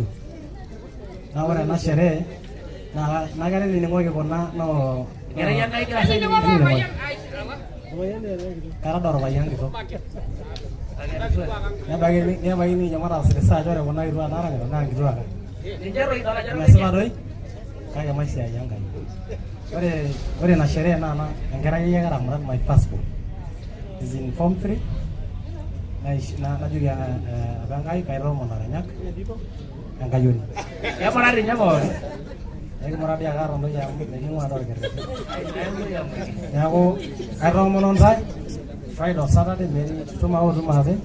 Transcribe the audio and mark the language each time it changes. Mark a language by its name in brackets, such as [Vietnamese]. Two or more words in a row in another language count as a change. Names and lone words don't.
[Masai] Naa ore ena sherehe naa kere nining'oki kuna noo kara doi orpayian kitok. Nebaiki ninye mataasita research ore kuna kituak naaranyita naa nkituak. Mesipa doi kake maisiai Enkai. Ore ina sherehe naa enkerai ai karamurat [English] my first born. Is in form 3. [Masai] Najoki apa Enkai kaitoomo naranyak enkayioni. Kemurati ninye pookin. Ekimurati ake aton doi amu miking'ua doi orkerreti. Neeku kaitoomono ntae Friday o Saturday tumo ake.